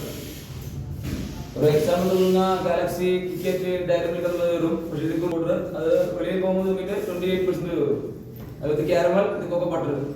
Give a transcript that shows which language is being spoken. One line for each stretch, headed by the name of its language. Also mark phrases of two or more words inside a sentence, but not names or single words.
Tamil: ஒரு எக்ஸாம்பிள் சொல்லுங்க, கேலக்ஸி கிட்கேட் டைரி மில்க் அது வரும்.
Malayalam: പക്ഷേ ഇത് പൗഡർ അത് വെളിയിൽ പോകുമ്പോൾ നോക്കിയിട്ട് 28% വരും. അത് കാരമൽ ഇത് കൊക്കോ ബട്ടർ.